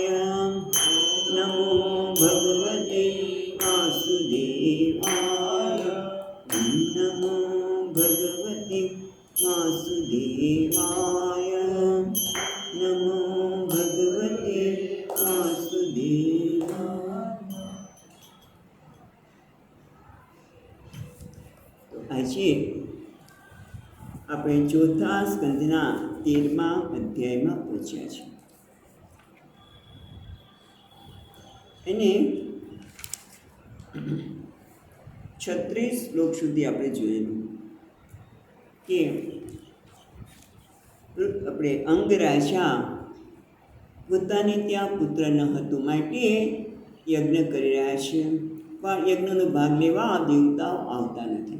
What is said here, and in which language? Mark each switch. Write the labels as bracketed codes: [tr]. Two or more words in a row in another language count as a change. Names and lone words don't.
[sa] नमो भगवते वासुदेवाय। ॐ नमो भगवते वासुदेवाय। नमो भगवते वासुदेवाय। [gu] તો આજે આપણે ચોથા સ્કંદના 13મા અધ્યાયમાં પહોંચ્યા છે અને 36 શ્લોક સુધી આપણે જોયેલું કે આપણે અંગરાજા પોતાને ત્યાં પુત્ર ન હતું માટે યજ્ઞ કરી રહ્યા છે, પણ યજ્ઞનો ભાગ લેવા દેવતાઓ આવતા નથી.